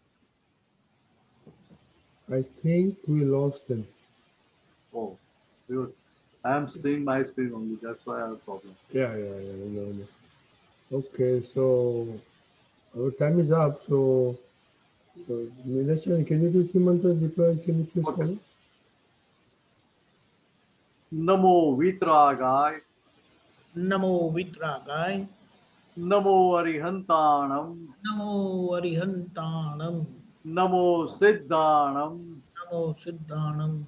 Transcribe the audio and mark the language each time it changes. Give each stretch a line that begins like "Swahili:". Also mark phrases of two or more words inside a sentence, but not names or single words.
English: I think we lost him. Oh, good. I am seeing my screen only. That's why I have a problem. Yeah. No. Okay, so our time is up. So, Nilashan, can you do three mantras deployed? Can you please follow?
Prakrit languages: Namo Vitragay, Namo Vitragay, Namo Arihantanam, Namo Arihantanam, Namo Siddhanam, Namo Siddhanam,